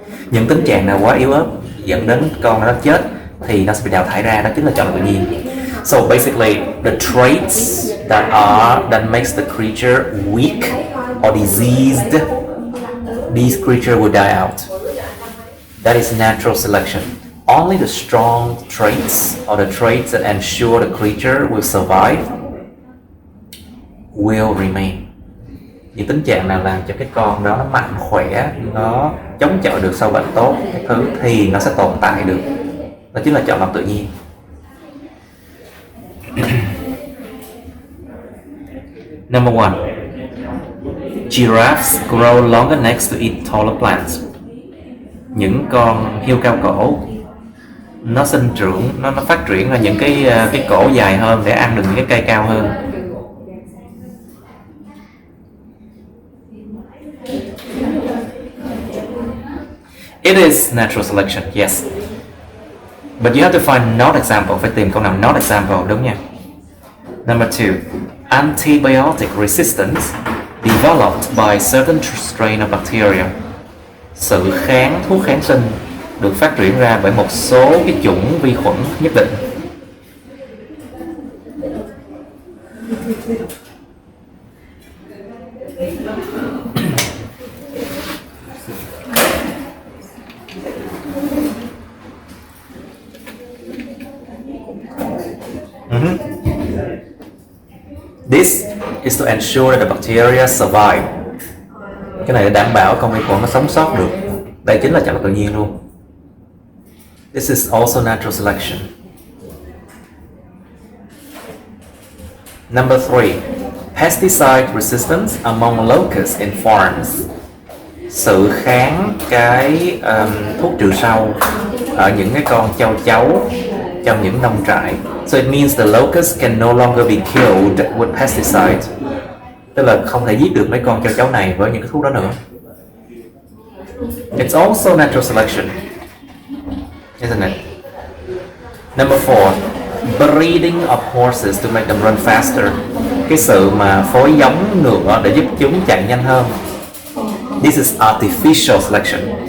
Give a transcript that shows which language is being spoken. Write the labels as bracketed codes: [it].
[vi] Những tính trạng nào quá yếu ớt dẫn đến con nó chết thì nó sẽ bị đào thải ra, đó chính là chọn lọc tự nhiên. [en] So basically, the traits that makes the creature weak or diseased, these creatures will die out. That is natural selection. Only the strong traits or the traits that ensure the creature will survive will remain. [vi] Những tính trạng nào làm cho cái con đó nó mạnh khỏe, nó chống chọi được sâu bệnh tốt, cái thứ thì nó sẽ tồn tại được. Đó chính là chọn lọc tự nhiên. [en] Number 1. Giraffes grow longer necks to eat taller plants. [vi] những con hươu cao cổ nó sinh trưởng, nó phát triển ra những cái cổ dài hơn để ăn được những cái cây cao hơn. [en] It is natural selection, yes. But you have to find not example, [vi] phải tìm câu nào [en] not example, [vi] đúng nha. [en] Number 2, antibiotic resistance developed by certain strain of bacteria. [vi] Sự kháng thuốc kháng sinh được phát triển ra bởi một số cái chủng vi khuẩn nhất định. [en] This is to ensure that the bacteria survive. [vi] Cái này để đảm bảo con vi khuẩn nó sống sót được. Đây chính là chọn lọc tự nhiên luôn. [en] This is also natural selection. Number 3, pesticide resistance among locusts in farms. [vi] Sự kháng cái thuốc trừ sâu ở những cái con châu chấu trong những nông trại. [en] So it means the locusts can no longer be killed with pesticides. [vi] Tức là không thể giết được mấy con châu chấu này với những cái thuốc đó nữa. [en] It's also natural selection, isn't it? Number 4, breeding of horses to make them run faster. [vi] Cái sự mà phối giống ngựa để giúp chúng chạy nhanh hơn. [en] This is artificial selection.